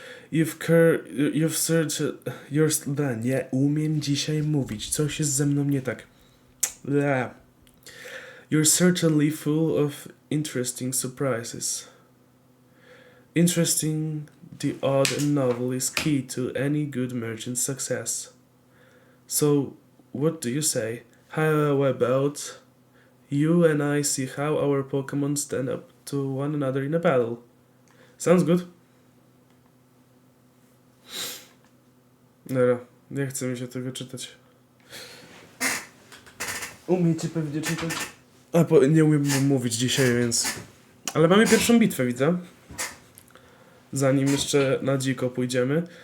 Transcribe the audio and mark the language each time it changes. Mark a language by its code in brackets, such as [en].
[en] You've searched [pl] nie umiem dzisiaj mówić. Coś jest ze mną nie tak. [en] You're certainly full of interesting surprises. Interesting, the odd and novel is key to any good merchant's success. So, what do you say? How about you and I see how our Pokemon stand up to one another in a battle? Sounds good. [pl] Dobra, nie chce mi się tego czytać. Umiecie pewnie czytać. Nie umiem mówić dzisiaj, więc... Ale mamy pierwszą bitwę, widzę. Zanim jeszcze na dziko pójdziemy.